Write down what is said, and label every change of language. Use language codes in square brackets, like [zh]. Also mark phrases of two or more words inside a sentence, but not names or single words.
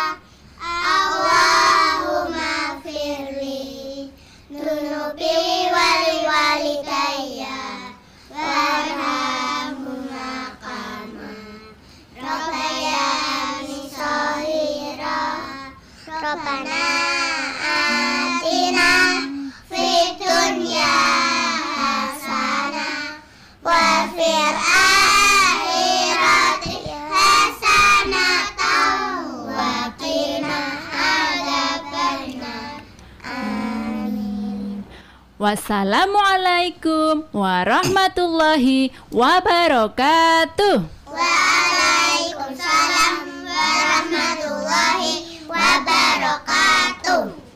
[ar] اللهم اغفر لي ذنوبي ولوالدي وارحمهما كما ربياني صغيرا. ربنا آتنا في الدنيا حسنة وفي الآخرة حسنة وقنا عذاب النار. Amin. والسلام عليكم ورحمة الله وبركاته. وعليكم السلام ورحمة الله وبركاته.